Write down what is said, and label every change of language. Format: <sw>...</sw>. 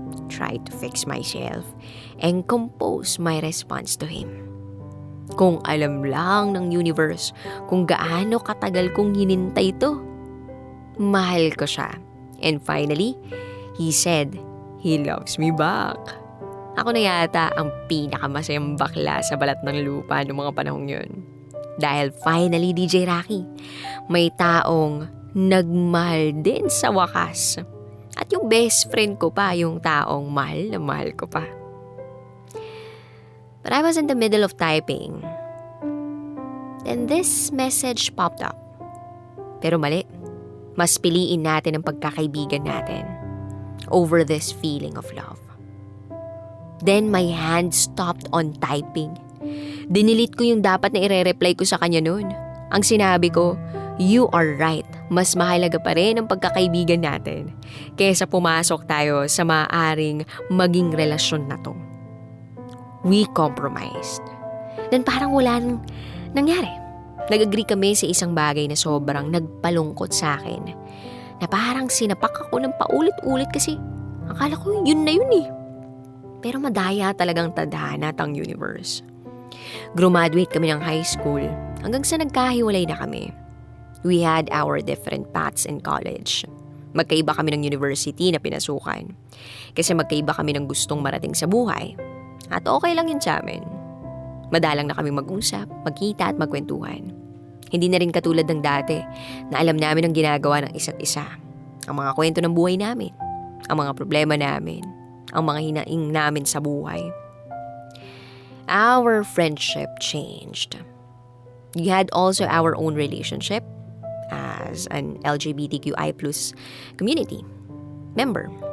<en>Tried to fix myself and compose my response to him.</en> <tl>Kung alam lang ng universe kung gaano katagal kong hinintay to. Mahal ko siya.</tl> <en>And finally, he said he loves me back.</en> <tl>Ako na yata ang pinakamasayang bakla sa balat ng lupa noong mga panahong yun. Dahil finally, DJ Rocky, may taong nagmahal din sa wakas. At yung best friend ko pa, yung taong mahal na mahal ko pa.</tl> <en>But I was in the middle of typing. Then this message popped up.</en> <tl>Pero mali. Mas piliin natin ang pagkakaibigan natin</tl> <en>over this feeling of love. Then my hand stopped on typing.</en> <tl>Dinilit ko yung dapat na ire-reply ko sa kanya noon. Ang sinabi ko,</tl> <en>you are right.</en> <tl>Mas mahalaga pa rin ang pagkakaibigan natin kaysa pumasok tayo sa maaaring maging relasyon na to.</tl> <en>We compromised. Then</en> <tl>parang wala nang nangyari. Nag-agree kami sa isang bagay na sobrang nagpalungkot sa akin. na parang sinapak ako ng paulit-ulit kasi akala ko yun na yun eh. Pero madaya talagang tadhana at ang universe. Graduate kami ng high school hanggang sa nagkahiwalay na kami.</tl> <en>We had our different paths in college.</en> <tl>Magkaiba kami ng university na pinasukan. Kasi magkaiba kami ng gustong marating sa buhay. At okay lang yun sa amin. Madalang na kami mag-usap, magkita at magkwentuhan. Hindi na rin katulad ng dati na alam namin ang ginagawa ng isa't isa. Ang mga kwento ng buhay namin, ang mga problema namin, ang mga hinaing namin sa buhay.</tl> <en>Our friendship changed. We had also our own relationship as an LGBTQI+ community member.</en>